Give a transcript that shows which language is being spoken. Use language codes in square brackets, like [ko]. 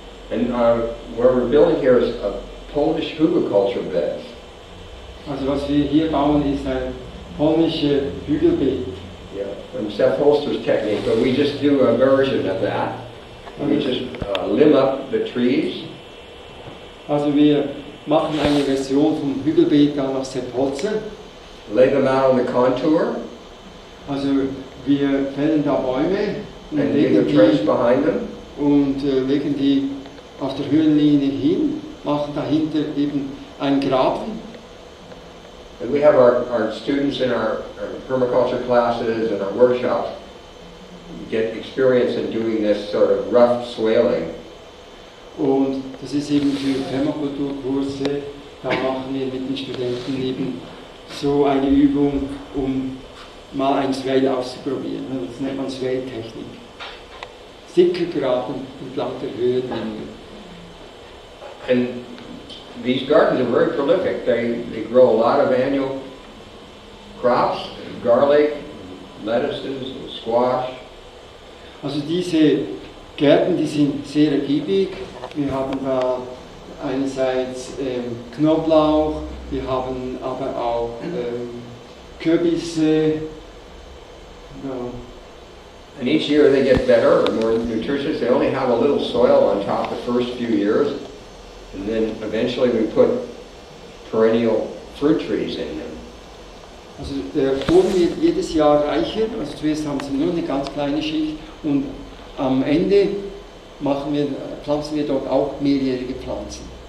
[en] and where we're building here is a Polish hugelkultur bed. [de] Also was wir hier bauen ist ein polnisches Hügelbeet. [en] Yeah, from Seth Holster's technique, but we just do a version of that. We just limb up the trees. [de] Also wir machen eine Version vom Hügelbeet da nach Sepp Holzer. [en] Lay them out on the contour [de] Also wir fällen da Bäume und [en] and dig a trench [de] legen [en] behind them. [de] legen die auf der Höhenlinie hin, machen dahinter eben einen Graben. [en] And we have our students in our permaculture classes and our workshops get experience in doing this sort of rough swaling. [de] Und das ist eben für Permakulturkurse, da machen wir mit den Studenten eben so eine Übung, um mal ein Swale auszuprobieren. Das nennt man Swale-Technik. Sickelgraben entlang der Höhenlinie. [en] And these gardens are very prolific. They grow a lot of annual crops, garlic, lettuces, squash. [de] Also diese Gärten, die sind sehr ergiebig. Wir haben da einerseits Knoblauch, wir haben aber auch Kürbisse. Ja. [en] And each year they get better or more nutritious. They only have a little soil on top the first few years. And then eventually we put perennial fruit trees in them. [de] Also der Boden wird jedes Jahr reicher, also zuerst haben sie nur eine ganz kleine Schicht und am Ende pflanzen wir dort auch mehrjährige Pflanzen.